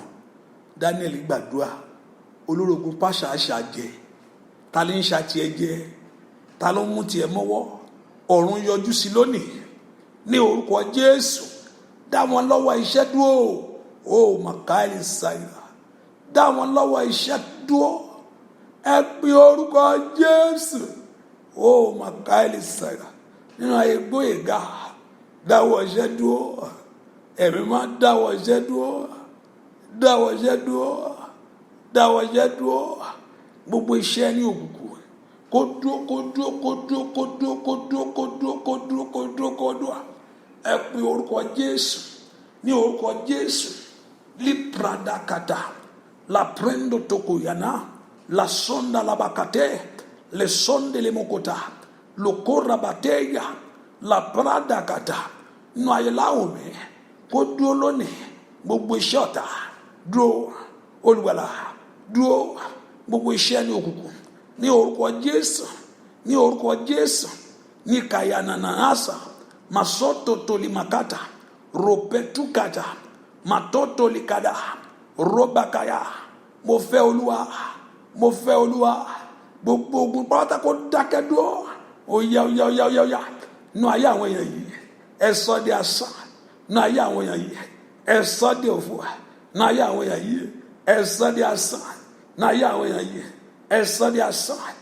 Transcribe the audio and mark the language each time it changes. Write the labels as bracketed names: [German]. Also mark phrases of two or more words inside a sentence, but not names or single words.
[Yoruba] Daniel gbàdúrà olórogún pàṣà àṣàjẹ ta ló ń ṣàtìẹ jẹ ta ló ń mú tiẹ̀ mọ́wọ́ ọ̀run yọjú sí lónìí ní orúkọ Jésù dá wọn lọ́wọ́ iṣẹ́ dúró ó màkàlì ṣàìrà dá wọn lọ́wọ́ iṣẹ́ dúró ẹ pe orúkọ Jésù ó màkàlì ṣàìrà nínú ayé Gbóyèga dáwọ́ iṣẹ́ dúró ẹ̀mí máa dáwọ́ iṣẹ́ dúró dáwọ́ iṣẹ́ dúró dáwọ́ iṣẹ́ dúró gbogbo iṣẹ́ ní òkùnkùn kó dúró kó dúró kó dúró kó dúró kó dúró kó dúró kó dúró kó dúró kó dúró ẹ pe orúkọ Jésù ní orúkọ Jésù lipradakata la prendo tokoyana la sonda la bakate le sonde le mokota lo korra bateya la pradakata nínú ayé láwùmí kó dúró lónìí gbogbo iṣẹ́ ọ̀tá dúró olùgbàlà dúró gbogbo iṣẹ́ ní òkùnkùn ní orúkọ Jésù ní orúkọ Jésù ní kayananasa masoto tolimakata ropetukata matoto likada robakaya mo fẹ́ Olúwa mo fẹ́ Olúwa gbogbo ogun pátá kó dákẹ́ dúró oya nínú ayé àwọn èèyàn yìí ẹ sọ di asán nínú ayé àwọn èèyàn yìí ẹ sọ di òfò nínú ayé àwọn èèyàn yìí ẹ sọ di asán nínú ayé àwọn èèyàn yìí ẹ sọ di asán